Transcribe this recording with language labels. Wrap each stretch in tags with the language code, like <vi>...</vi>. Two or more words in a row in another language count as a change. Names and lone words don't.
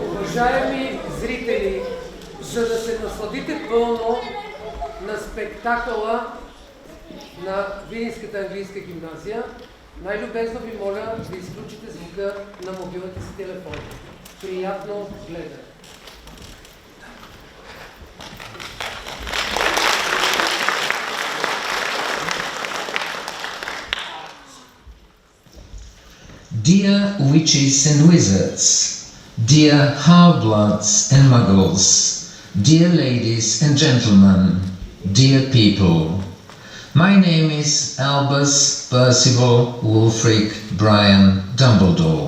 <bg>Уважаеми зрители, за да се насладите пълно на спектакъла на Видинската английска гимназия, най-любезно ви моля да изключите звука на мобилните си телефони. Приятно гледане!</bg> <en>Dear witches and wizards, dear half-bloods and muggles, dear ladies and gentlemen, dear people, my name is Albus Percival Wulfric Brian Dumbledore.</en>